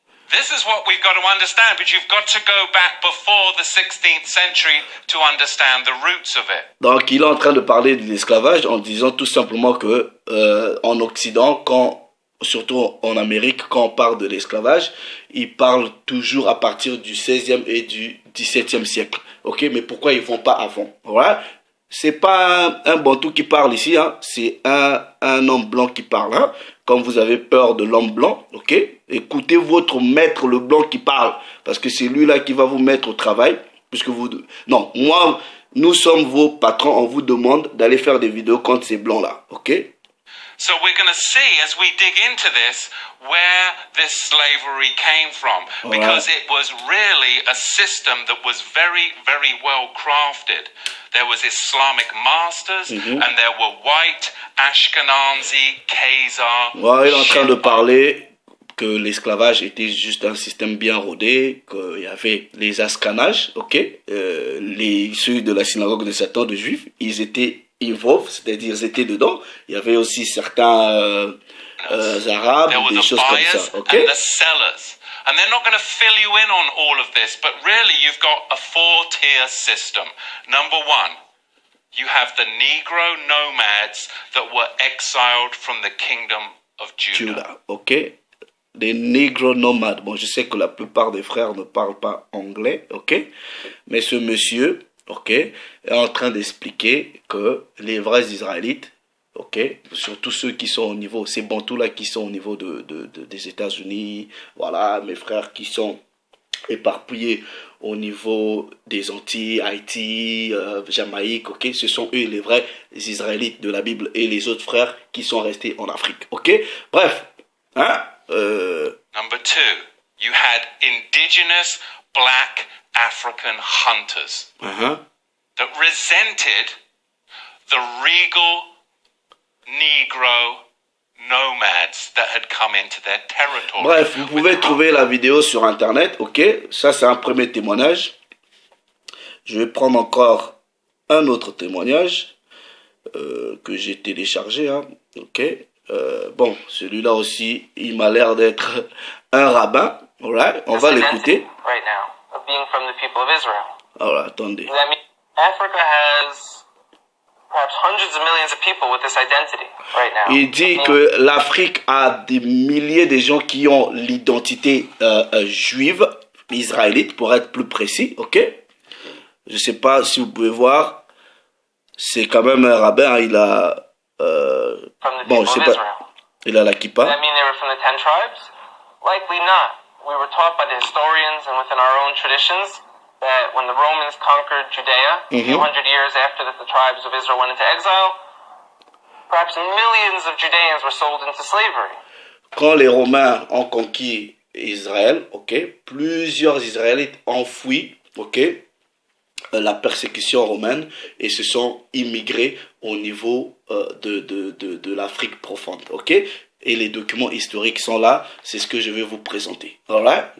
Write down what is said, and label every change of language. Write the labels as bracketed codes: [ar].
[en] This is what we've got to understand, but you've got to go back before the 16th century to understand the roots of it. [fr] Donc il est en train de parler de l'esclavage en disant tout simplement que en Occident, surtout en Amérique, quand on parle de l'esclavage, il parle toujours à partir du 16e et du 17e siècle. Ok, mais pourquoi ils ne vont pas avant? Voilà. C'est pas un bantou qui parle ici, hein. C'est un homme blanc qui parle. Hein. Comme vous avez peur de l'homme blanc, ok, écoutez votre maître le blanc qui parle, parce que c'est lui là qui va vous mettre au travail, puisque vous... Non, moi, nous sommes vos patrons, on vous demande d'aller faire des vidéos contre ces blancs là, ok? [en] So we're going to see as we dig into this where this slavery came from, because it was really a system that was very, very well crafted. There was Islamic masters and there were white Ashkenazi, Khazar. [fr] Ouais, il est en train de parler que l'esclavage était juste un système bien rodé, qu'il y avait les ascanages, ok, ceux de la synagogue de Satan, de Juifs, ils étaient involved, c'est-à-dire ils étaient dedans. Il y avait aussi certains arabes, des choses comme ça, ok. [en] And they're not going to fill you in on all of this, but really you've got a four-tier system. Number one, you have the Negro nomads that were exiled from the kingdom of Judah. [fr] Ok. Des Negro nomades. Bon, je sais que la plupart des frères ne parlent pas anglais, ok. Mais ce monsieur, ok, est en train d'expliquer que les vrais Israélites, ok, surtout ceux qui sont au niveau, ces bantous là qui sont au niveau des États-Unis, voilà, mes frères qui sont éparpillés au niveau des Antilles, Haïti, Jamaïque, ok, ce sont eux les vrais Israélites de la Bible et les autres frères qui sont restés en Afrique, ok. Bref, hein. [en] Number two, you had indigenous black African hunters that resented the regal Negro nomads that had come into their territory. [fr] Bref, vous pouvez trouver la vidéo sur internet, ok. Ça c'est un premier témoignage. Je vais prendre encore un autre témoignage que j'ai téléchargé, hein, ok. Bon, celui-là aussi, il m'a l'air d'être un rabbin. Alright, on va l'écouter. [en] Right now, of being from the people of Israel. [fr] Alright, attendez. [en] That means Africa has perhaps hundreds of millions of people with this identity right now. [fr] Il dit que l'Afrique a des milliers de gens qui ont l'identité juive, israélite, pour être plus précis, ok? Je sais pas si vous pouvez voir, c'est quand même un rabbin, hein, il a... bon, je sais pas, il a la kippa. [en] Does that mean they were from the 10 tribes? Likely not. We were taught by the historians and within our own traditions that when the Romans conquered Judea, a few hundred years after that the tribes of Israel went into exile, perhaps millions of Judeans were sold into slavery. [fr] Quand les Romains ont conquis Israël, ok, plusieurs Israélites ont fui, ok, la persécution romaine et se sont immigrés au niveau de l'Afrique profonde, ok. Et les documents historiques sont là, c'est ce que je vais vous présenter. Voilà.